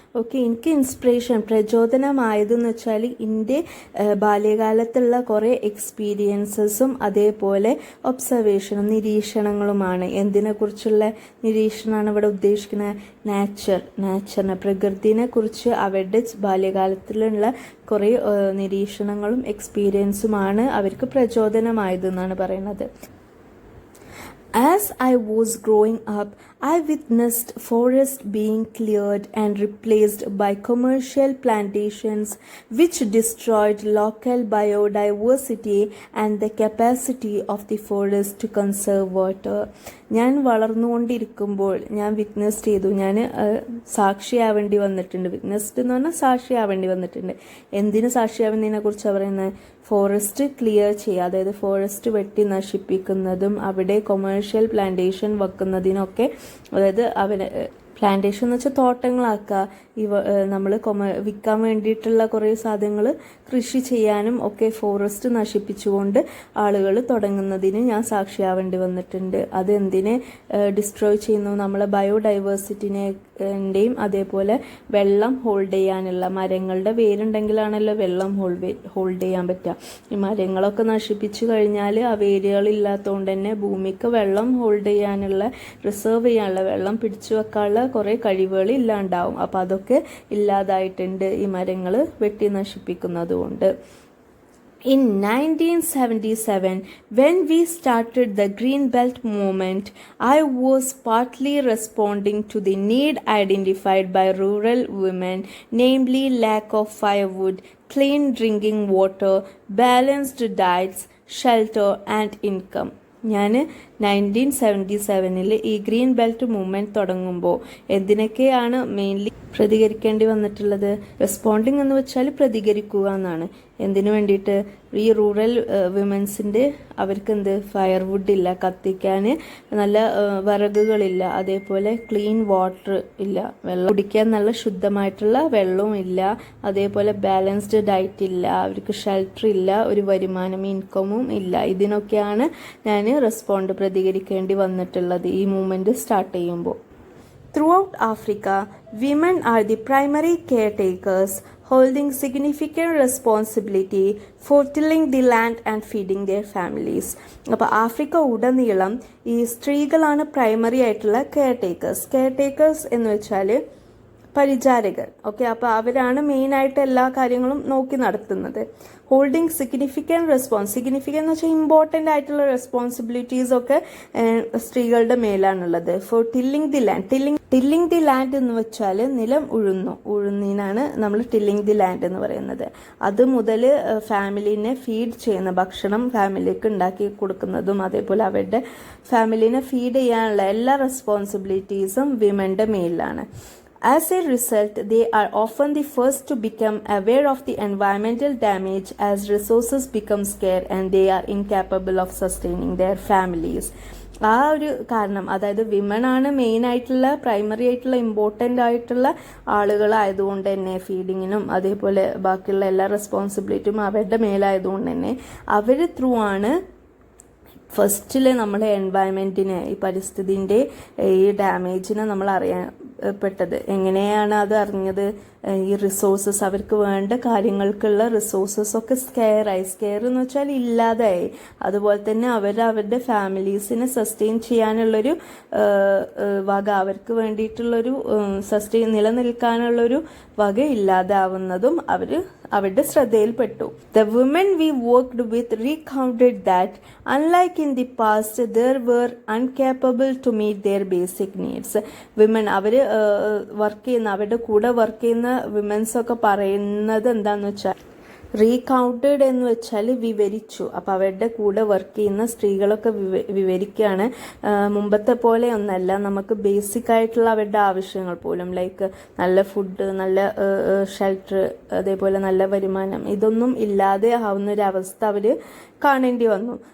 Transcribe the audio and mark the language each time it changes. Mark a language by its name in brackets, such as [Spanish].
[Malayalam] Okay, എനിക്ക് പ്രചോദനമായതെന്ന് വെച്ചാൽ എൻ്റെ ബാല്യകാലത്തുള്ള കുറേ എക്സ്പീരിയൻസസും അതേപോലെ ഒബ്സർവേഷനും നിരീക്ഷണങ്ങളുമാണ്. എന്തിനെക്കുറിച്ചുള്ള നിരീക്ഷണമാണ് ഇവിടെ ഉദ്ദേശിക്കുന്നത്? നാച്ചറിനെ, പ്രകൃതിനെ കുറിച്ച് അവരുടെ ബാല്യകാലത്തിലുള്ള കുറേ നിരീക്ഷണങ്ങളും എക്സ്പീരിയൻസുമാണ് അവർക്ക് പ്രചോദനമായതെന്നാണ് പറയുന്നത്. [English] As I was growing up, I witnessed forests being cleared and replaced by commercial plantations which destroyed local biodiversity and the capacity of the forest to conserve water. [Malayalam] ഞാൻ വളർന്നുകൊണ്ടിരിക്കുമ്പോൾ ഞാൻ വിറ്റ്നസ് ചെയ്തു, ഞാൻ സാക്ഷിയാവേണ്ടി വന്നിട്ടുണ്ട്. വിറ്റ്നസ്ഡ് എന്ന് പറഞ്ഞാൽ സാക്ഷിയാവേണ്ടി വന്നിട്ടുണ്ട്. എന്തിനു സാക്ഷിയാവുന്നതിനെ കുറിച്ചാണ് പറയുന്നത്? ഫോറസ്റ്റ് ക്ലിയർ ചെയ്യുക, അതായത് ഫോറസ്റ്റ് വെട്ടി നശിപ്പിക്കുന്നതും അവിടെ കൊമേഴ്ഷ്യൽ പ്ലാന്റേഷൻ വെക്കുന്നതിനൊക്കെ, അതായത് പ്ലാന്റേഷൻ എന്ന് വെച്ചാൽ തോട്ടങ്ങളാക്കുക, നമ്മൾ വിൽക്കാൻ വേണ്ടിയിട്ടുള്ള കുറേ സാധനങ്ങൾ കൃഷി ചെയ്യാനും ഒക്കെ ഫോറസ്റ്റ് നശിപ്പിച്ചുകൊണ്ട് ആളുകൾ തുടങ്ങുന്നതിന് ഞാൻ സാക്ഷിയാവേണ്ടി വന്നിട്ടുണ്ട്. അത് എന്തിനെ ഡിസ്ട്രോയ് ചെയ്യുന്നു? നമ്മളെ ബയോഡൈവേഴ്സിറ്റിനെയും അതേപോലെ വെള്ളം ഹോൾഡ് ചെയ്യാനുള്ള, മരങ്ങളുടെ വേരുണ്ടെങ്കിലാണല്ലോ വെള്ളം ഹോൾഡ് ചെയ്യാൻ പറ്റുക. ഈ മരങ്ങളൊക്കെ നശിപ്പിച്ചു കഴിഞ്ഞാൽ ആ വേരുകളില്ലാത്തതുകൊണ്ട് തന്നെ ഭൂമിക്ക് വെള്ളം ഹോൾഡ് ചെയ്യാനുള്ള, റിസർവ് ചെയ്യാനുള്ള, വെള്ളം പിടിച്ചു വെക്കാനുള്ള കുറേ കഴിവുകൾ ഇല്ലാണ്ടാവും. അപ്പോൾ അതൊക്കെ ഇല്ലാതായിട്ടുണ്ട് ഈ മരങ്ങൾ വെട്ടി നശിപ്പിക്കുന്നതുകൊണ്ട്. [English] In 1977, when we started the Green Belt movement, I was partly responding to the need identified by rural women, namely lack of firewood, clean drinking water, balanced diets, shelter and income. [Malayalam] ഞാൻ 1977 ഈ green belt movement തുടങ്ങുമ്പോൾ എന്തിനൊക്കെയാണ് mainly പ്രതികരിക്കേണ്ടി വന്നിട്ടുള്ളത്? Responding എന്ന് വെച്ചാൽ പ്രതികരിക്കുക എന്നാണ്. എന്തിനു വേണ്ടിയിട്ട്? ഈ റൂറൽ വിമൻസിൻ്റെ അവർക്ക് ഫയർവുഡ് ഇല്ല, കത്തിക്കാൻ നല്ല വിറകുകളില്ല, അതേപോലെ ക്ലീൻ വാട്ടർ ഇല്ല, വെള്ളം കുടിക്കാൻ നല്ല ശുദ്ധമായിട്ടുള്ള വെള്ളവും ഇല്ല, അതേപോലെ ബാലൻസ്ഡ് ഡയറ്റ് ഇല്ല, അവർക്ക് ഷെൽട്ടർ ഇല്ല, ഒരു വരുമാനം ഇൻകമും ഇല്ല. ഇതിനൊക്കെയാണ് ഞാൻ പ്രതികരിക്കേണ്ടി വന്നിട്ടുള്ളത് ഈ മൂവ്മെൻറ്റ് സ്റ്റാർട്ട് ചെയ്യുമ്പോൾ. [English] Throughout Africa, women are the primary caretakers, holding significant responsibility for tilling the land and feeding their families. [Malayalam] അപ്പോൾ ആഫ്രിക്ക ഉടനീളം ഈ സ്ത്രീകളാണ് പ്രൈമറി ആയിട്ടുള്ള കെയർടേക്കേഴ്സ് എന്ന് വെച്ചാൽ പരിചാരകർ. ഓക്കെ, അപ്പോൾ അവരാണ് മെയിനായിട്ട് എല്ലാ കാര്യങ്ങളും നോക്കി നടത്തുന്നത്. [English] holding significant [Malayalam] എന്ന് വെച്ചാൽ ഇമ്പോർട്ടൻ്റ് ആയിട്ടുള്ള റെസ്പോൺസിബിലിറ്റീസ് ഒക്കെ സ്ത്രീകളുടെ മേലാണുള്ളത്. [English] for tilling the land [Malayalam] എന്ന് വെച്ചാൽ നിലം ഉഴുന്നതിനാണ് നമ്മൾ ടില്ലിംഗ് ദി ലാൻഡ് എന്ന് പറയുന്നത്. അത് മുതൽ ഫാമിലിനെ ഫീഡ് ചെയ്യുന്ന ഭക്ഷണം ഫാമിലിക്ക് ഉണ്ടാക്കി കൊടുക്കുന്നതും അതേപോലെ അവരുടെ ഫാമിലിനെ ഫീഡ് ചെയ്യാനുള്ള എല്ലാ റെസ്പോൺസിബിലിറ്റീസും വിമൻ്റെ മേലിലാണ്. [English] As a result, they are often the first to become aware of the environmental damage as resources become scarce and they are incapable of sustaining their families. [Malayalam] ആ ഒരു കാരണം, അതായത് വിമൺ ആണ് മെയിൻ ആയിട്ടുള്ള പ്രൈമറി ആയിട്ടുള്ള important ആയിട്ടുള്ള ആളുകളായതുകൊണ്ട് തന്നെ ഫീഡിങ്ങിനും അതേപോലെ ബാക്കിയുള്ള എല്ലാ റെസ്പോൺസിബിലിറ്റിയും അവരുടെ മേലായതുകൊണ്ട് തന്നെ അവർ ത്രൂ ആണ് ഫസ്റ്റിൽ നമ്മുടെ എൻവയൺമെൻറ്റിനെ, ഈ പരിസ്ഥിതിൻ്റെ ഈ ഡാമേജിനെ നമ്മൾ അറിയപ്പെട്ടത്. എങ്ങനെയാണ് അത് അറിഞ്ഞത്? ഈ റിസോഴ്സസ്, അവർക്ക് വേണ്ട കാര്യങ്ങൾക്കുള്ള റിസോഴ്സസ് ഒക്കെ സ്കെയർ എന്ന് വെച്ചാൽ ഇല്ലാതായി. അതുപോലെ തന്നെ അവരുടെ ഫാമിലീസിനെ സസ്റ്റെയിൻ ചെയ്യാനുള്ളൊരു വക, അവർക്ക് വേണ്ടിയിട്ടുള്ളൊരു നിലനിൽക്കാനുള്ളൊരു വക ഇല്ലാതാവുന്നതും അവരുടെ ശ്രദ്ധയിൽപ്പെട്ടു. [English] The women we worked with recounted that unlike in the past there were incapable to meet their basic needs. [Malayalam] Women അവരുടെ കൂടെ വർക്ക് ചെയ്യുന്ന വിമൻസ് ഒക്കെ പറയുന്നത് എന്താന്ന് വെച്ചാൽ, റീകൗണ്ടഡ് എന്ന് വെച്ചാൽ വിവരിച്ചു. അപ്പോൾ അവരുടെ കൂടെ വർക്ക് ചെയ്യുന്ന സ്ത്രീകളൊക്കെ വിവരിക്കുകയാണ്. മുമ്പത്തെ പോലെ ഒന്നല്ല, നമുക്ക് ബേസിക് ആയിട്ടുള്ള അവരുടെ ആവശ്യങ്ങൾ പോലും ലൈക്ക് നല്ല ഫുഡ്, നല്ല ഷെൽട്ടർ, അതേപോലെ നല്ല വരുമാനം, ഇതൊന്നും ഇല്ലാതെ ആവുന്ന ഒരു അവസ്ഥ അവർ കാണേണ്ടി വന്നു.